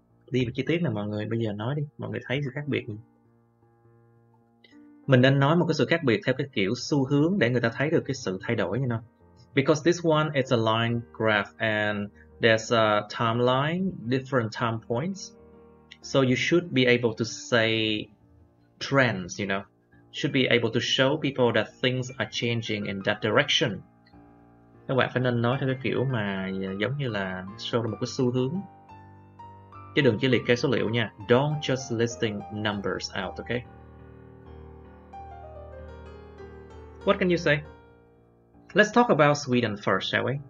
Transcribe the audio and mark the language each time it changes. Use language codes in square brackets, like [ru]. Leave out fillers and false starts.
[vi] Đi về chi tiết nè mọi người, bây giờ nói đi, mọi người thấy sự khác biệt. Mình nên nói một cái sự khác biệt theo cái kiểu xu hướng để người ta thấy được cái sự thay đổi như nào. [en] Because this one is a line graph and there's a timeline, different time points. So you should be able to say trends, you know. Should be able to show people that things are changing in that direction. [vi] Các bạn phải nên nói theo cái kiểu mà giống như là show một cái xu hướng. Chứ đừng chỉ liệt kê số liệu nha. [en] Don't just listing numbers out, okay? What can you say? Let's talk about Sweden first, shall we?